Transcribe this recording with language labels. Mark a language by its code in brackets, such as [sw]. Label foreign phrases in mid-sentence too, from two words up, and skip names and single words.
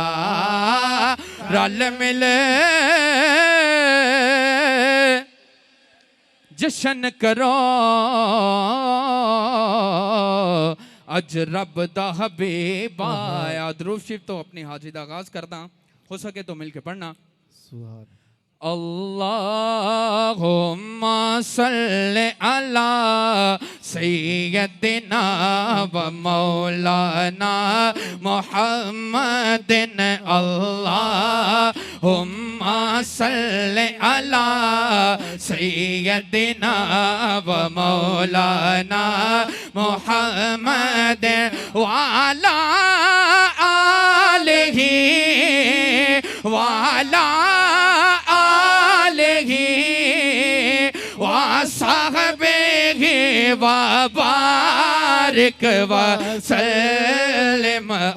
[pa] ਰਲ ਮਿਲ ਜਸ਼ਨ ਕਰੋ ਅੱਜ ਰੱਬ ਦਾ ਹਬੀਬ ਆਇਆ। ਦਰੂਦ ਸ਼ਰੀਫ਼ ਤੋ ਅਪਨੀ ਹਾਜ਼ਿਰੀ ਦਾ ਆਗਾਜ਼ ਕਰਦਾ, ਹੋ ਸਕੇ ਤੋ ਮਿਲਕੇ ਪੜ੍ਹਨਾ। [ar] اللهم صل على سيدنا ومولانا محمد. اللهم صل على سيدنا ومولانا محمد وعلى آله وعلى أصحابه وبارك وسلم.